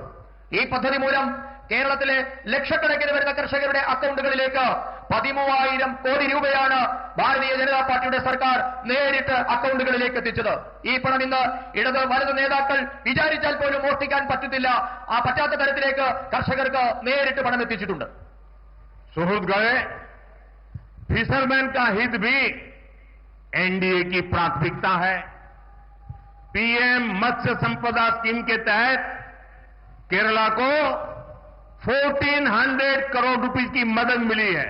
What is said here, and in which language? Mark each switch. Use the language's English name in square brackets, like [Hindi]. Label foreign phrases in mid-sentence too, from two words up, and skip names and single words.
[Malayalam] ഈ പദ്ധതി മൂലം കേരളത്തിലെ ലക്ഷക്കണക്കിന് വരുന്ന കർഷകരുടെ അക്കൗണ്ടുകളിലേക്ക് 13,000 കോടി രൂപയാണ് ഭാരതീയ ജനതാ പാർട്ടിയുടെ സർക്കാർ നേരിട്ട് അക്കൗണ്ടുകളിലേക്ക് എത്തിച്ചത്. ഈ പണം ഇന്ന് ഇടത് വലത് നേതാക്കൾ വിചാരിച്ചാൽ പോലും മോഷ്ടിക്കാൻ പറ്റത്തില്ല. ആ പറ്റാത്ത തരത്തിലേക്ക് കർഷകർക്ക് നേരിട്ട് പണം എത്തിച്ചിട്ടുണ്ട്. സുഹൃത്തുക്കളെ, [Hindi] फिशरमैन का हित भी एनडीए की प्राथमिकता है. पीएम मत्स्य संपदा स्कीम के तहत केरला को 1400 करोड़ रुपए की मदद मिली है.